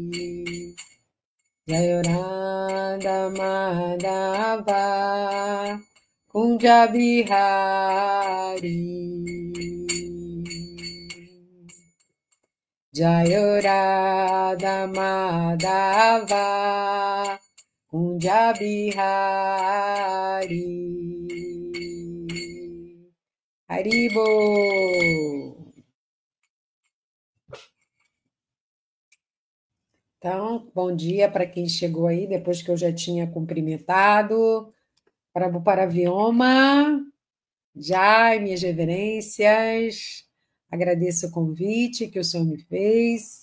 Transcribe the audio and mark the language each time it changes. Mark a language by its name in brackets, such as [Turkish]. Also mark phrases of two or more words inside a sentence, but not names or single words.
[Sanskrit] Jayoranda Madhava Kunja Bihari Jayorada Madhava Kunja Bihari Haribo. [Portuguese] Então, bom dia para quem chegou aí, depois que eu já tinha cumprimentado. Para Vioma, Jai, minhas reverências, agradeço o convite que o senhor me fez.